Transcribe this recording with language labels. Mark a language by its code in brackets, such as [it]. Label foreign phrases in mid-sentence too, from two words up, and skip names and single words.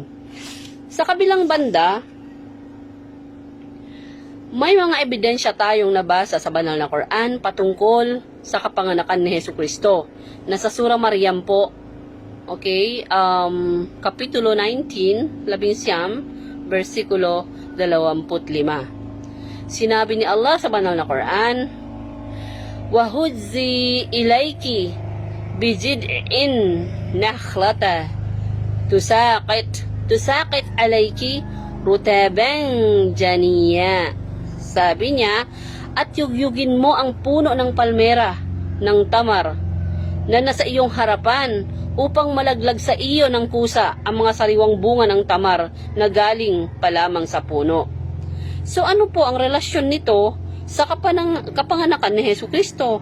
[tl] Sa kabilang banda, may mga ebidensya tayong nabasa sa banal na Quran patungkol sa kapanganakan ni Hesukristo. Nasa Surah Maryam po, okay, Kapitulo 19, 11, versikulo 25. Sinabi ni Allah sa banal na Quran, [ar] وَهُزِّي إِلَيْكِ بِجِدْعٍ نَخْلَةً تُسَاقِطْ عَلَيْكِ رُطَبًا جَنِيًّا. [tl] Sabi niya, at yugyugin mo ang puno ng palmera, ng tamar, na nasa iyong harapan, upang malaglag sa iyo ng kusa ang mga sariwang bunga ng tamar na galing pa lamang sa puno. So ano po ang relasyon nito sa kapanganakan ni Hesukristo?